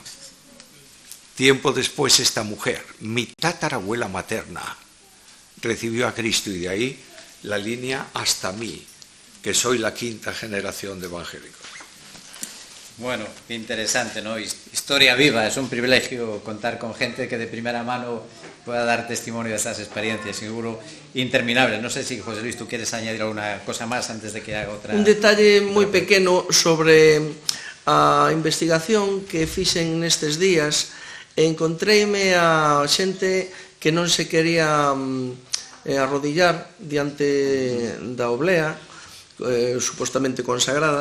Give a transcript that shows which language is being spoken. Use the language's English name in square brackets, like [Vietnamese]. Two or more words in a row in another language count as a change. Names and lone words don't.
[Spanish] Tiempo después esta mujer, mi tatarabuela materna, recibió a Cristo y de ahí la línea hasta mí, que soy la 5ª generación de evangélicos. Bueno, qué interesante, ¿no? Historia viva, es un privilegio contar con gente que de primera mano pueda dar testimonio de estas experiencias, seguro interminables. No sé si, José Luis, tú quieres añadir alguna cosa más antes de que haga otra... [Galician] Un detalle moi pequeno sobre a investigación que fixen nestes días. Encontreime a xente que non se quería arrodillar diante da oblea, supostamente consagrada.